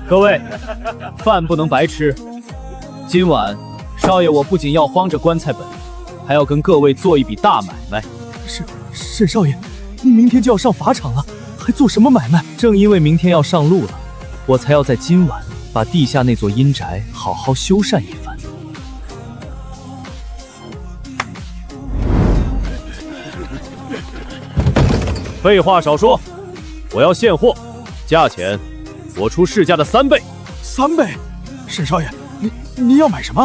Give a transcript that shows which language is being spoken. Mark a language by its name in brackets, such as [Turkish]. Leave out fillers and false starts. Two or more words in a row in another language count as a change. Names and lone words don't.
[Chinese] 各位，飯不能白吃。今晚，少爺我不僅要慌着棺材本，還要跟各位做一筆大買賣。沈少爺，你明天就要上法場了，還做什麼買賣？正因為明天要上路了，我才要在今晚把地下那座陰宅好好修繕一番。廢話少說，我要現貨，價錢我出市價的3倍。 3倍？沈少爺，你要買什麼？